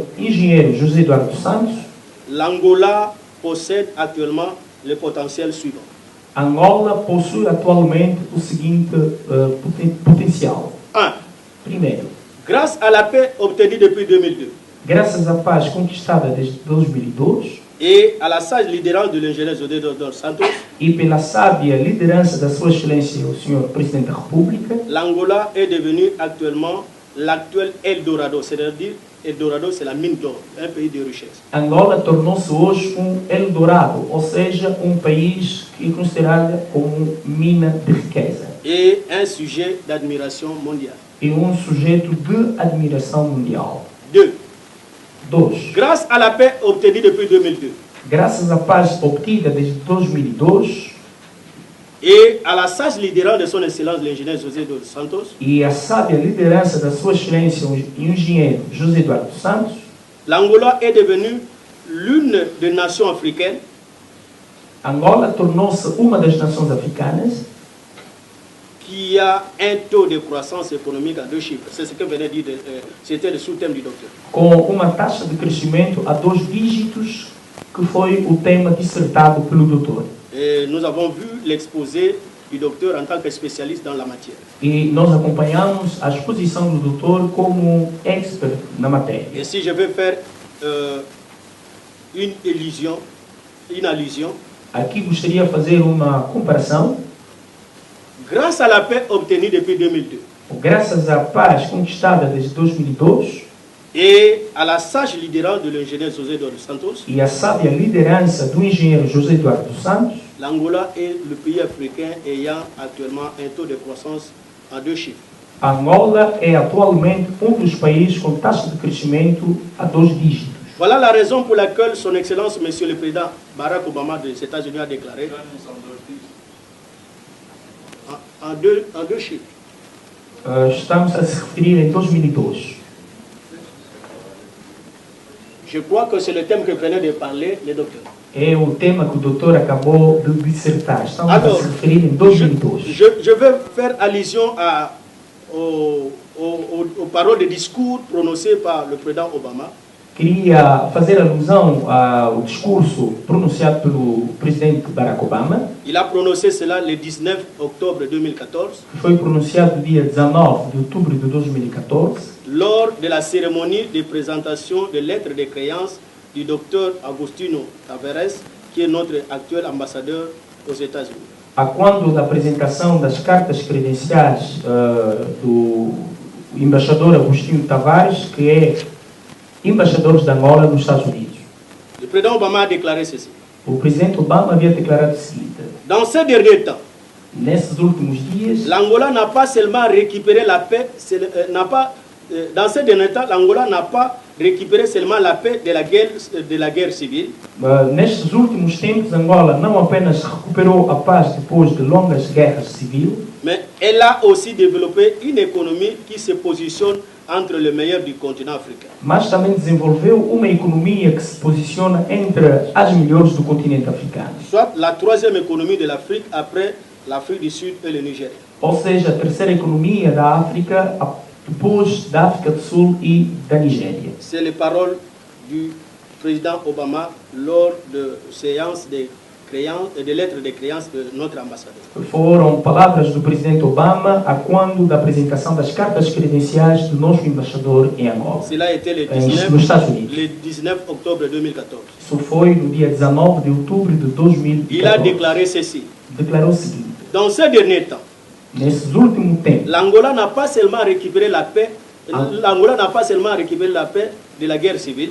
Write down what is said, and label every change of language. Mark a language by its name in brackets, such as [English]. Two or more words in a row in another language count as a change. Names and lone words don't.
[Portuguese] Engenheiro José Eduardo Santos, [French] l'Angola possède actuellement le potentiel suivant. [Portuguese] Angola possui atualmente o seguinte potencial. 1. Primeiro, [French] Grâce à la paix obtenue depuis 2002, [Portuguese] graças à paz conquistada desde 2002, [French] et à la sage liderança de l'ingénieur José dos Santos, [Portuguese] e pela sábia liderança da Sua Excelência, o Senhor Presidente da República, [French] l'Angola est devenu actuellement l'actuel Eldorado, c'est-à-dire Eldorado, c'est la mine d'or, un pays de richesse. [Portuguese] Angola tornou-se hoje Eldorado, ou seja, país que é considerado como mina de riqueza. [French] Et un sujet d'admiration mondiale. [Portuguese] E sujeito de admiração mundial. 2. 2. [French] Grâce à la paix obtenue depuis 2002 [Portuguese] Graças à paz obtida desde 2002 [French] et à la sage liderança de son excellence l'ingénieur José dos Santos, [Portuguese] e à sábia liderança da Sua Excelência, o engenheiro José Eduardo dos Santos, [French] l'Angola est devenue l'une des nations africaines Angola tornou-se uma das nações africanas qui a un taux de croissance économique à 2 chiffres. C'est ce que venait de dire, c'était le sous-thème du docteur. [Portuguese] com uma taxa de crescimento a 2 dígitos, que foi o tema dissertado pelo doutor. [French] Et nous avons vu l'exposé du docteur en tant que spécialiste dans la matière. [Portuguese] E nós acompanhamos a exposição do doutor como expert na matéria. [French] Et si je vais faire une allusion, [Portuguese] Aqui gostaria de fazer uma comparação. [French] grâce à la paix obtenue depuis 2002 [Portuguese] Graças à paz conquistada desde 2002 [French] et à la sage liderança de l'ingénieur José dos Santos, [Portuguese] e à sábia liderança do engenheiro José Eduardo dos Santos, [French] l'Angola est le pays africain ayant actuellement un taux de croissance en 2 chiffres. [Portuguese] Angola é atualmente dos países com taxa de crescimento a 2 dígitos. [French] Voilà la raison pour laquelle son Excellence, Monsieur le Président Barack Obama des États-Unis a déclaré en deux chiffres. [Portuguese] Estamos a se referir em 2002. [French] Je crois que c'est le thème que venait de parler le docteur. [Portuguese] É o tema que o doutor acabou de dissertar. Estamos [French] Alors, [Portuguese] a se referir em 2002. [French] Je vais faire allusion aux paroles de discours prononcées par le président Obama. [Portuguese] Queria fazer alusão ao discurso pronunciado pelo presidente Barack Obama, [French] Il a prononcé cela le 19 octobre 2014 [Portuguese] que foi pronunciado no dia 19 de outubro de 2014, [French] lors de la cérémonie de présentation de lettres de créance du docteur Agostinho Tavares, qui est notre actuel ambassadeur aux États-Unis. [Portuguese] a quando da apresentação das cartas credenciais do embaixador Agostinho Tavares, que é embaixador de Angola nos Estados Unidos. [French] Le président Obama a déclaré ceci. [Portuguese] O presidente Obama havia declarado o seguinte: [French] Dans ces derniers temps, [Portuguese] nesses últimos dias, [French] l'Angola n'a pas seulement récupéré la paix, dans ces derniers temps, l'Angola n'a pas récupéré seulement la paix de la guerre civile, [Portuguese] nestes últimos tempos, Angola não apenas recuperou a paz depois de longas guerras civis, [French] mais elle a aussi développé une économie qui se positionne entre les meilleurs du continent africain. [Portuguese] mas também desenvolveu uma economia que se posiciona entre as melhores do continente africano. [French] Soit la troisième économie de l'Afrique après l'Afrique du Sud et le Nigeria. [Portuguese] Ou seja, a terceira economia da África, depois da África do Sul e da Nigéria. [French] C'est les paroles du président Obama lors de séances de lettres de créance de notre ambassadeur. [Portuguese] Foram palavras do presidente Obama a quando da apresentação das cartas credenciais do nosso embaixador em Angola. [French] Cela a été [Portuguese] nos Estados Unidos. [French] le 19 octobre 2014. [Portuguese] Isso foi no dia 19 de outubro de 2014. [French] Il a déclaré ceci. [Portuguese] Declarou o seguinte: [French] Dans ces derniers temps, [Portuguese] nesses últimos tempos, [French] l'Angola n'a pas seulement récupéré la paix, l'Angola n'a pas seulement récupéré la paix de la guerre civile,